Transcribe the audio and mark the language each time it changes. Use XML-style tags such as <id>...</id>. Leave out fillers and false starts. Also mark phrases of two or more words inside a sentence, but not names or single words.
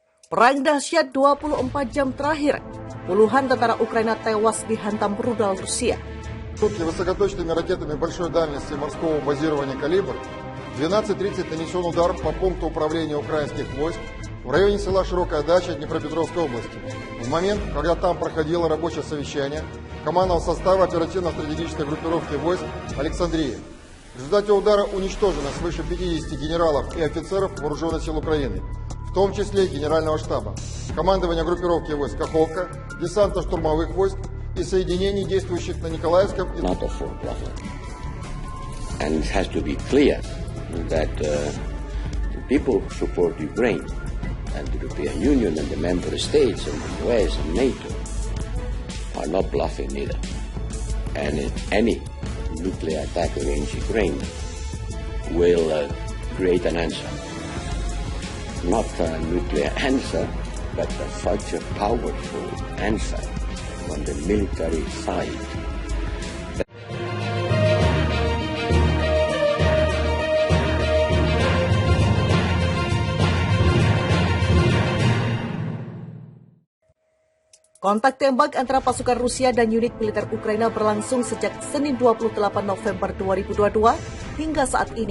<id>Perang dahsyat 24 jam terakhir, puluhan tentara Ukraina tewas dihantam rudal Rusia.</id> <ru>Высокоточными ракетами большой дальности морского базирования «Калибр» в 12:30 нанесен удар по пункту управления украинских войск в районе села Широкая Дача Днепропетровской области. В момент, когда там проходило рабочее совещание командного состава оперативно-стратегической группировки войск «Александрия». В результате удара уничтожено свыше 50 генералов и офицеров Вооруженных сил Украины, в том числе Генерального штаба, командования группировки войск Каховка, десантно-штурмовых войск и соединений, действующих на Николаевском и...</ru> <en>And it has to be clear that people who support Ukraine and the European Union and the member states and the US and NATO are not bluffing either. And any nuclear attack against Ukraine will create an answer. Not a nuclear answer, but such a powerful answer on the military side.</en> <id>Kontak tembak antara pasukan Rusia dan unit militer Ukraina berlangsung sejak Senin 28 November 2022 hingga saat ini.</id>